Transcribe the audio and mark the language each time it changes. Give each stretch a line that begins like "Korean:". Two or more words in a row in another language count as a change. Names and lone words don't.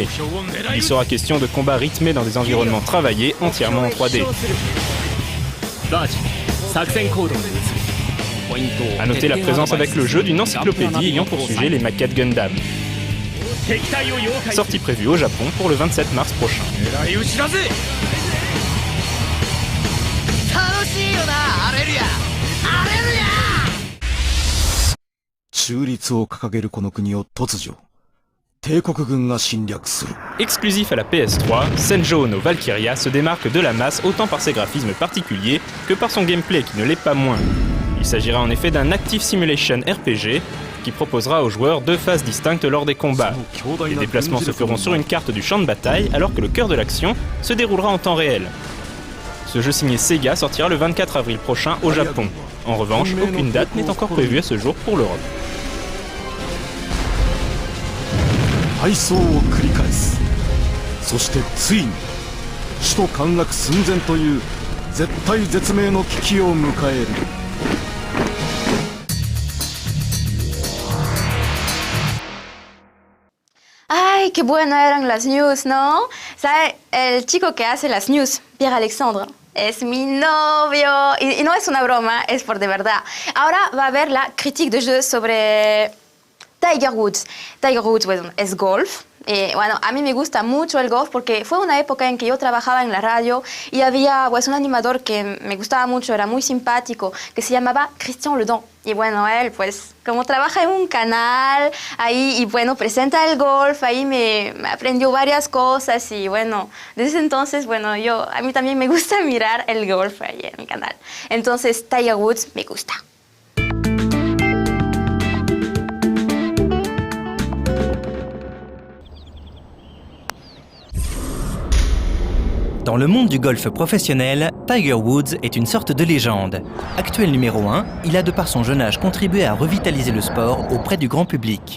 French: Il sera question de combats rythmés dans des environnements travaillés entièrement en 3D. A noter la présence avec le jeu d'une encyclopédie ayant pour sujet les maquettes Gundam. Sortie prévue au Japon pour le 27 mars prochain.
Japanese: 中立を掲げるこの国を突如、帝国軍が侵略する。
French: Exclusif à la PS3, Senjo no Valkyria se démarque de la masse autant par ses graphismes particuliers que par son gameplay qui ne l'est pas moins. Il s'agira en effet d'un
English: Active Simulation RPG
French: qui proposera aux joueurs 2 phases distinctes lors des combats. Les déplacements se feront sur une carte du champ de bataille alors que le cœur de l'action se déroulera en temps réel. Ce jeu signé Sega sortira le 24 avril prochain au Japon. En revanche, aucune date n'est encore prévue à ce jour pour l'Europe.
Japanese: 敗走を繰り返す。そしてついに首都陥落寸前という絶体絶命の危機を迎える。
Spanish: Ay, qué buenas eran las news, ¿no? ¿Sabe? El chico que hace las news, Pierre Alexandre, es mi novio. Y no es una broma, es por de verdad. Ahora va a haber
French: la critique de jeu
Spanish: sobre Tiger Woods. Tiger Woods, bueno, es golf. Bueno, a mí me gusta mucho el golf porque fue una época en que yo trabajaba en la radio y había pues, un animador que me gustaba mucho, era muy simpático, que se llamaba Christian Ledon. Y bueno, él pues como trabaja en un canal ahí y bueno, presenta el golf, ahí me aprendió varias cosas y bueno, desde entonces, bueno, a mí también me gusta mirar el golf ahí en el canal. Entonces, Tiger Woods me gusta.
French: Dans le monde du golf professionnel, Tiger Woods est une sorte de légende. Actuel numéro 1, il a de par son jeune âge contribué à revitaliser le sport auprès du grand public.